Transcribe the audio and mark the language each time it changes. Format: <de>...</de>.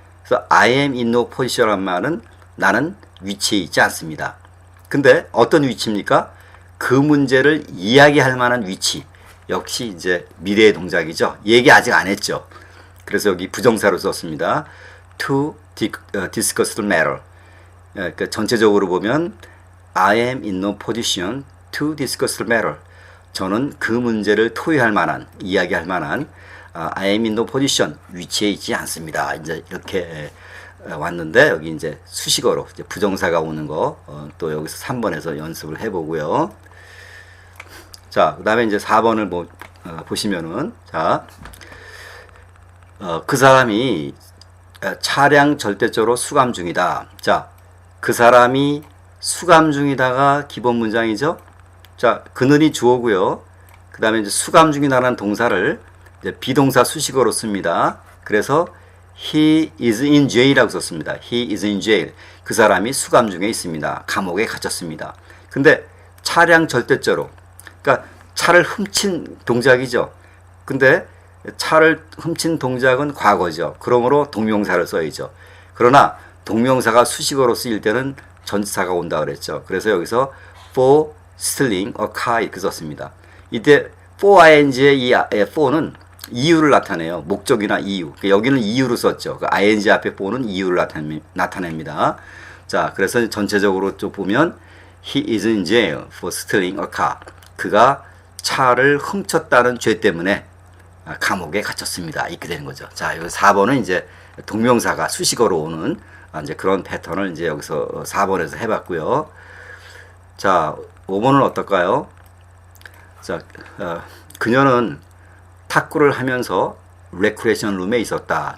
<ko>그래서</ko> <en>I am in no position</en> <ko>이란 말은 나는 위치에 있지 않습니다. 근데 어떤 위치입니까? 그 문제를 이야기할 만한 위치. 역시 이제 미래의 동작이죠. 얘기 아직 안 했죠. 그래서 여기 부정사로 썼습니다.</ko> <en>To discuss the matter.</en> <ko>그러니까 전체적으로 보면</ko> <en>I am in no position to discuss the matter.</en> <ko>저는 그 문제를 토의할 만한, 이야기할 만한</ko> <en>I am in no position,</en> <ko>위치에 있지 않습니다. 이제 이렇게 왔는데 여기 이제 수식어로 이제 부정사가 오는 거 또 여기서 3번에서 연습을 해보고요. 자, 그 다음에 이제 4번을 보시면은 자, 그 사람이 차량 절대적으로 수감 중이다. 자, 그 사람이 수감 중이다가 기본 문장이죠. 자, 그는이 주어고요. 그 다음에 이제 수감 중이다라는 동사를 이제 비동사 수식어로 씁니다. 그래서</ko> <en>he is in jail이라고 썼습니다. he is in jail.</en> <ko>그 사람이 수감 중에 있습니다. 감옥에 갇혔습니다. 근데 차량 절대적으로, 그러니까 차를 훔친 동작이죠. 근데 차를 훔친 동작은 과거죠. 그러므로 동명사를 써야죠. 그러나 동명사가 수식어로 쓰일 때는 전치사가 온다 그랬죠. 그래서 여기서</ko> <en>for stealing a car</en> <ko>이렇게 썼습니다. 이때 for ing의 이 for는 이유를 나타내요. 목적이나 이유. 여기는 이유로 썼죠. 그 ing 앞에 for는 이유를 나타냅니다. 자, 그래서 전체적으로 좀 보면</ko> <en>he is in jail for stealing a car.</en> <ko>그가 차를 훔쳤다는 죄 때문에 감옥에 갇혔습니다. 이렇게 되는 거죠. 자, 여기 4번은 이제 동명사가 수식어로 오는 이제 그런 패턴을 이제 여기서 4번에서 해봤고요. 자, 5번은 어떨까요? 자, 그녀는 탁구를 하면서 레크레이션 룸에 있었다.</ko>